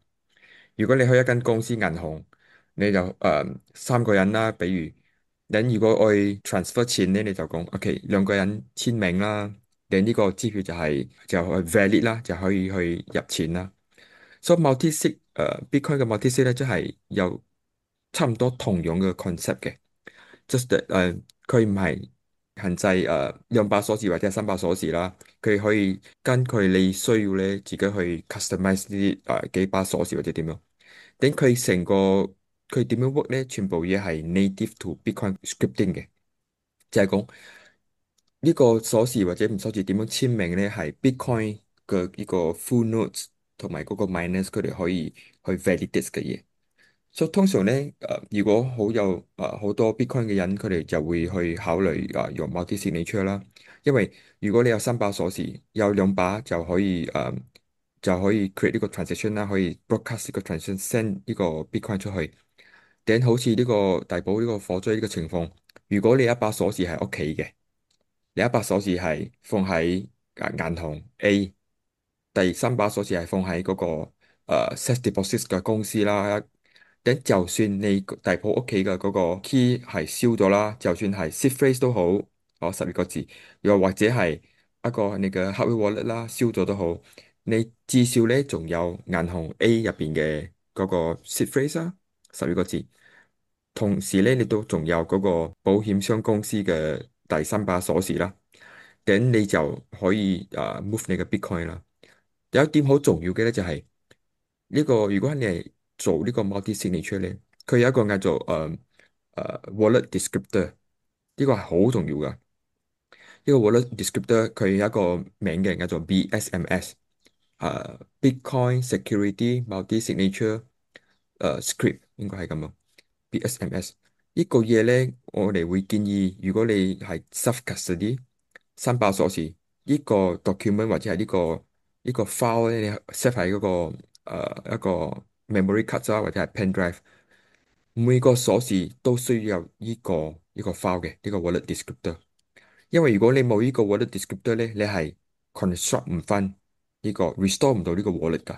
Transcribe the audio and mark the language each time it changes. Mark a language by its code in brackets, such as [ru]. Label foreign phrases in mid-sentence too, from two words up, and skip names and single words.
[yue] 如果你去一間公司銀行，你就三個人啦，比如你如果我 transfer 錢咧，你就講 OK，兩個人簽名啦，你呢個支票就係 valid 啦，就可以去入錢啦。所以 multi-sig Bitcoin 嘅 multi-sig 咧，即係有差唔多同樣嘅 concept 嘅 ， [en] just that [yue] 佢唔係限制兩把鎖匙或者係三把鎖匙啦，佢可以根據你需要咧，自己去 customize 呢啲幾把鎖匙或者點樣。等佢成個佢點樣 work 咧？全部嘢係 [en] native to Bitcoin scripting [yue] 嘅，就係講呢個鎖匙或者唔鎖匙點樣簽名咧，係 Bitcoin 嘅呢個 [en] full nodes [yue] 同埋嗰個 miners 佢哋可以去 validate 嘅嘢。所以通常咧，如果好多 Bitcoin 嘅人，佢哋就會去考慮用某啲 signature 啦。因為如果你有三把鎖匙，有兩把就可以 create 呢個 transaction 啦，可以 broadcast 呢個 [en] transaction send [yue] 呢個 Bitcoin 出去。等好似呢個大寶呢個火災呢個情況，如果你一把鎖匙喺屋企嘅，你一把鎖匙係放喺銀行 A，第三把鎖匙係放喺嗰個 [en] safe deposit [yue] 嘅公司啦。咁就算你大埔屋企嘅嗰個 key 係燒咗啦，就算係 [en] seed phrase [yue] 都好，12個字，又或者係一個你嘅 [en] hardware wallet [yue] 啦，燒咗都好，你至少咧仲有銀行 A 入邊嘅嗰個 [en] seed phrase [yue] 啦，12個字。同時咧，你都仲有嗰個保險箱公司嘅第三把鎖匙啦，咁你就可以move 你嘅 Bitcoin 啦。有一點好重要嘅咧，就係呢個如果你係做呢個 [en] multi signature [yue] 咧，佢有一個嗌做 [en] wallet descriptor， [yue] 呢個係好重要噶。呢個 [en] wallet descriptor [yue] 佢有一個名嘅叫做 BSMS，Bitcoin Security Multi Signature Script 應該係咁咯。BSMS 呢個嘢咧，我哋會建議，如果你係 [en] self custody [yue] 三把鎖匙，呢個 document 或者係呢個 file 咧，你 set 喺嗰個一個 [en] memory card [yue] 啊，或者係 [en] pen drive， [yue] 每個鎖匙都需要有呢個 file 嘅呢個 [en] wallet descriptor。 [yue] 因為如果你冇呢個 [en] wallet descriptor [yue] 咧，你係 construct 唔翻呢個 restore 唔到呢個 wallet 噶。